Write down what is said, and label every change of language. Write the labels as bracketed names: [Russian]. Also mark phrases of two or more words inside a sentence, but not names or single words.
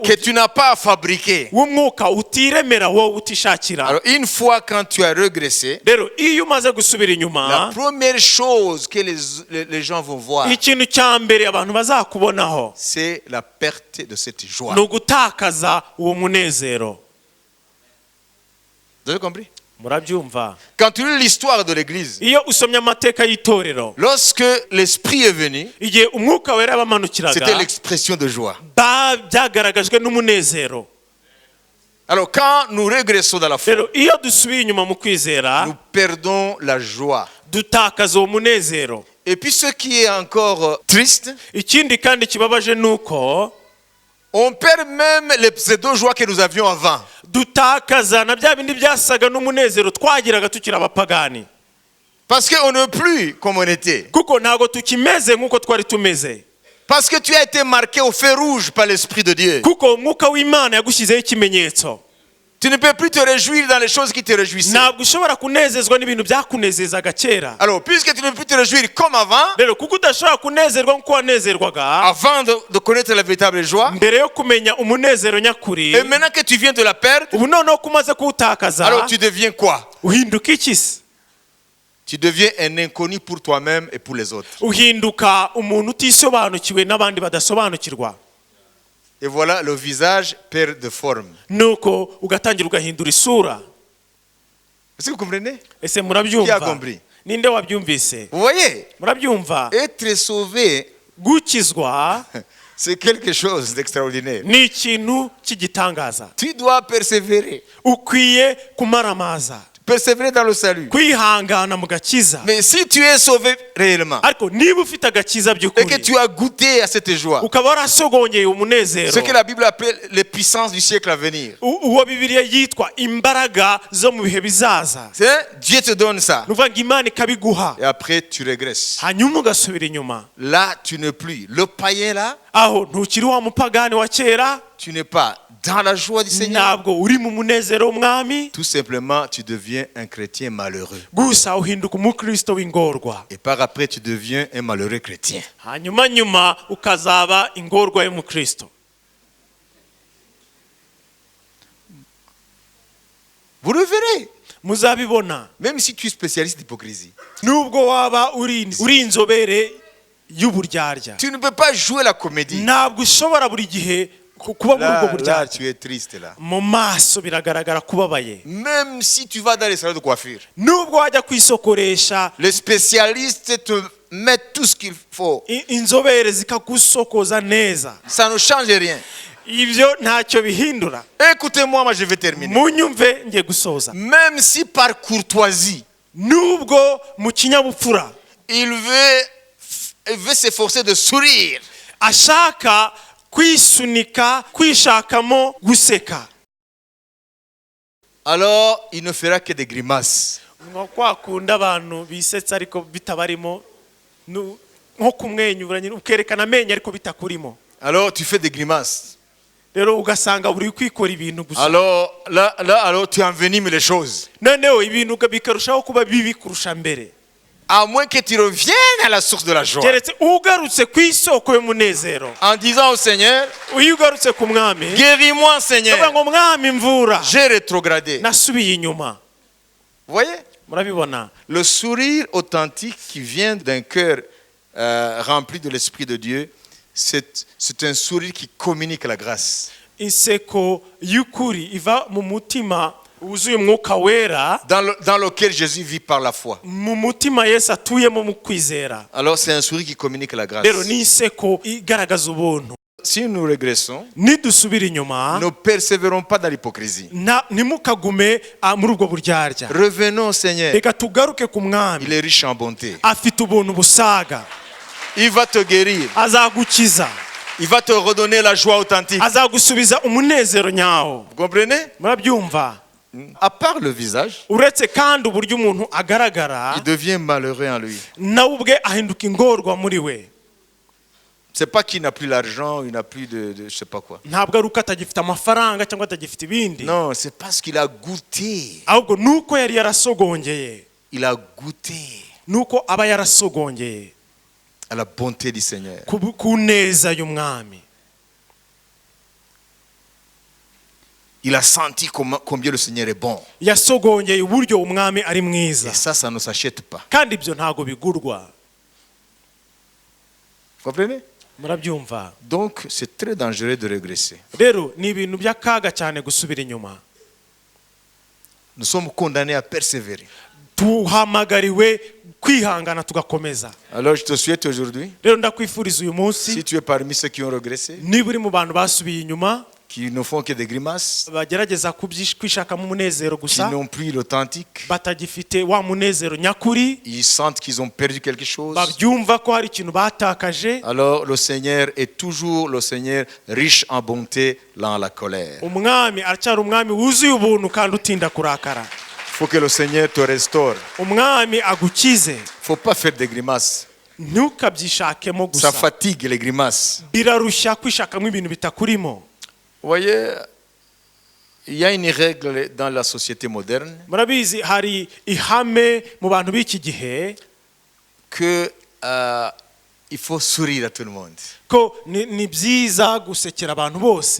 [French] que tu n'as pas à fabriquer. [Kinyarwanda] w'umwuka utiremera wowe utishakira. [French] Alors une fois quand tu as régressé, [Kinyarwanda] rero iyo umaze gusubira [French] la [Kinyarwanda] inyuma, [French] première chose que les gens vont voir, [Kinyarwanda] ikintu cya mbere abantu bazakubonaho [French] c'est la perte de cette joie. [Kinyarwanda] ni ugutakaza uwo munezero. [French] Vous avez compris? [Kinyarwanda] murabyumva? [French] Quand tu lis l'histoire de l'église, [Kinyarwanda] iyo usomye amateka y'itorero, [French] lorsque l'Esprit est venu, [Kinyarwanda] igihe umwuka wera [French] c'était [Kinyarwanda] yabamanukiraga, [French] l'expression de joie. [Kinyarwanda] byagaragajwe n'umunezero. [French] Alors quand nous régressons dans la foi, [Kinyarwanda] rero iyo dusubiye inyuma mu kwizera, [French] nous perdons la joie. [Kinyarwanda] dutakaza uwo munezero. [French] Et puis ce qui est encore triste, [Kinyarwanda] ikindi kandi kibabaje ni uko [French] on perd même les pseudo-joies que nous avions avant. [Kinyarwanda] dutakaza na bya bindi byasaga n'umunezero twagiraga tukiri abapagani. [French] Parce qu'on n'est plus comme on était. [Kinyarwanda] kuko ntago tukimeze nk'uko twari tumeze. [French] Parce que tu as été marqué au feu rouge par l'Esprit de Dieu. [Kinyarwanda] Kuko umwuka w'Imana yagushyizeho ikimenyetso. [French] Tu ne peux plus te réjouir dans les choses qui te réjouissaient. [Kinyarwanda] Ntabwo ushobora kunezezwa n'ibintu byakunezezaga kera. [French] Alors, puisque tu ne peux plus te réjouir comme avant, [Kinyarwanda] Rero kuko udashobora kunezerwa nk'uko wanezerwaga [French] avant de connaître la véritable joie, [Kinyarwanda] mbere yo kumenya umunezero nyakuri, [French] et maintenant que tu viens de la perdre, [Kinyarwanda] ubu noneho ko umaze kuwutakaza, [French] alors tu deviens quoi? [Kinyarwanda] uhinduka iki se? [French] Tu deviens un inconnu pour toi-même et pour les autres. [Kinyarwanda] Uhinduka umuntu utisobanukiwe n'abandi badasobanukirwa. [French] Et voilà, le visage perd de forme. [Kinyarwanda] Nuko ugatangira ugahindura isura. [French] Est-ce que vous comprenez? [Kinyarwanda] Ese [French] Qui a [Kinyarwanda] murabyumva? [French] compris? [Kinyarwanda] Ninde wabyumvise? [French] Vous voyez, [Kinyarwanda] Murabyumva? [French] être sauvé, [Kinyarwanda] Gukizwa [French] c'est quelque chose d'extraordinaire. [Kinyarwanda] ni ikintu cy'igitangaza. [French] Tu dois persévérer. [Kinyarwanda] Ukwiye kumaramaza, [French] Persévérer dans le salut. [Kinyarwanda] kwihangana mu gakiza. [French] Mais si tu es sauvé réellement, [Kinyarwanda] Ariko niba ufite agakiza [French] et que [Kinyarwanda] by'ukuri, [French] tu as goûté à cette joie, [Kinyarwanda] ukaba warasogongeye umunezero, [French] ce que la Bible appelle les puissances du siècle à venir, [Kinyarwanda] uwo Bibiliya yitwa imbaraga zo mu bihe bizaza, [French] c'est Dieu te donne ça. [Kinyarwanda] ni ukuvuga ngo Imana ikabiguha, [French] Et après, tu régresses. [Kinyarwanda] hanyuma ugasubira inyuma. [French] Là, tu n'es plus. Le païen là, [Kinyarwanda] Aho ntukiri wa mupagani wa kera, [French] tu n'es pas dans la joie du Seigneur. [Kinyarwanda] ntabwo uri mu munezero w'umwami, [French] Tout simplement, tu deviens un chrétien malheureux. [Kinyarwanda] gusa uhinduka umukristo w'ingorwa, [French] Et par après, tu deviens un malheureux chrétien. [Kinyarwanda] hanyuma nyuma ukazaba ingorwa y'umukristo. [French] Vous le verrez. [Kinyarwanda] Muzabibona, [French] Même si tu es spécialiste d'hypocrisie. [Kinyarwanda] nubwo waba uri inzobere y'uburyarya, [French] Tu ne peux pas jouer la comédie. [Kinyarwanda] ntabwo ushobora buri gihe kuba muri ubwo [French] Là, [Kinyarwanda] buryarya. [French] tu es triste là. [Kinyarwanda] Mu maso biragaragara kubabaye. [French] Même si tu vas dans les salons de coiffure, [Kinyarwanda] Nubwo wajya kwisokoresha, [French] les spécialistes te mettent tout ce qu'il faut. [Kinyarwanda] inzobere zikagusokoza neza, [French] Ça ne change rien. [Kinyarwanda] ibyo ntacyo bihindura. [French] Écoutez-moi, moi je vais terminer. [Kinyarwanda] Munyumve ngiye gusoza. [French] Même si par courtoisie, [Kinyarwanda] Nubwo mu kinyabupfura [French] il veut s'efforcer de sourire, [Kinyarwanda] ashaka kwisunika, kwishakamo guseka, [French] alors il ne fera que des grimaces. [Kinyarwanda] nko kwakunda abantu bisetsa ariko bitabarimo, nko kumwenyura nyine ukerekana amenyo ariko bitakurimo. [French] Alors tu fais des grimaces. [Kinyarwanda] Rero ugasanga buri kwikora ibintu gusa. [French] Alors là, alors tu envenimes les choses. [Kinyarwanda] Noneho ibintu bikarushaho kuba bibi kurusha mbere. [French] À moins que tu reviennes à la source de la joie. [Kinyarwanda] Keretse ugarutse ku isoko y'umunezero, [French] En disant au Seigneur, [Kinyarwanda] iyo ugarutse ku mwami, [French] guéris-moi [Kinyarwanda] uvuga [French] Seigneur. [Kinyarwanda] ngo mwami mvura, [French] J'ai rétrogradé. [Kinyarwanda] nasubiye inyuma. [French] Vous voyez? [Kinyarwanda] Murabibona? [French] Le sourire authentique qui vient d'un cœur rempli de l'Esprit de Dieu, c'est un sourire qui communique la grâce. [Kinyarwanda] Inseko y'ukuri iva mu mutima wuzuye umwuka wera, [French] Dans lequel Jésus vit par la foi. [Kinyarwanda] mu mutima Yesu atuyemo mu kwizera. [French] Alors c'est un sourire qui communique la grâce. [Kinyarwanda] Rero ni inseko igaragaza ubuntu. [French] Si nous régressons, [Kinyarwanda] Nidusubira inyuma, [French] ne persévérons pas dans l'hypocrisie. [Kinyarwanda] ntimukagume muri ubwo buryarya. [French] Revenons au Seigneur. [Kinyarwanda] Reka tugaruke ku mwami, [French] Il est riche en bonté. [Kinyarwanda] afite ubuntu busaga, [French] Il va te guérir. [Kinyarwanda] azagukiza, [French] Il va te redonner la joie authentique. [Kinyarwanda] azagusubiza umunezero nyawo. [French] Vous comprenez? [Kinyarwanda] Murabyumva? [French] À part le visage, [Kinyarwanda] Uretse kandi uburyo umuntu agaragara, [French] il devient malheureux en lui. [Kinyarwanda] nawe ubwe ahinduka ingorwa muri we. [French] C'est pas qu'il n'a plus l'argent, il n'a plus de je sais pas quoi. [Kinyarwanda] Ntabwo ari uko atagifite amafaranga cyangwa atagifite ibindi, [French] Non, c'est parce qu'il a goûté. [Kinyarwanda] ahubwo nuko yari yarasogongeye, [French] Il a goûté [Kinyarwanda] nuko aba yarasogongeye [French] à la bonté du Seigneur. [Kinyarwanda] ku neza y'umwami. [French] Il a senti combien le Seigneur est bon. [Kinyarwanda] Yasogongeye uburyo umwami ari [French] Et [Kinyarwanda] mwiza, [French] ça ne s'achète pas. [Kinyarwanda] kandi ibyo ntago bigurwa. [French] Vous comprenez? [Kinyarwanda] Murabyumva? [French] Donc, c'est très dangereux de régresser. [Kinyarwanda] Rero ni ibintu by'akaga cyane gusubira inyuma. [French] Nous sommes condamnés à persévérer. [Kinyarwanda] Tuhamagariwe kwihangana tugakomeza. [French] Alors, je te souhaite aujourd'hui, [Kinyarwanda] Rero ndakwifuriza uyu munsi, [French] si tu es parmi ceux qui ont régressé, [Kinyarwanda] niba uri mu bantu basubiye inyuma, [French] qui ne font que des grimaces, [Kinyarwanda] bagerageza kwishakamo umunezero [French] qui [Kinyarwanda] gusa, [French] n'ont plus l'authentique, [Kinyarwanda] batagifite wa munezero nyakuri, [French] ils sentent qu'ils ont perdu quelque chose. [Kinyarwanda] babyumva ko hari ikintu batakaje, [French] Alors, le Seigneur est toujours le Seigneur riche en bonté, lent à la colère. [Kinyarwanda] umwami aracyari umwami wuzuye ubuntu kandi utinda kurakara. [French] faut que le Seigneur te restaure. [Kinyarwanda] umwami agukize [French] Faut pas faire des grimaces. [Kinyarwanda] ntukabyishakemo [French] Ça [Kinyarwanda] gusa [French] fatigue les grimaces. [Kinyarwanda] birarushya kwishakamo ibintu bitakurimo. [French] Vous voyez, il y a une règle dans la société moderne [Kinyarwanda] murabizi hari ihame mu bantu b'iki gihe [French] que il faut sourire à tout le monde. [Kinyarwanda] ko ni byiza gusekera abantu bose.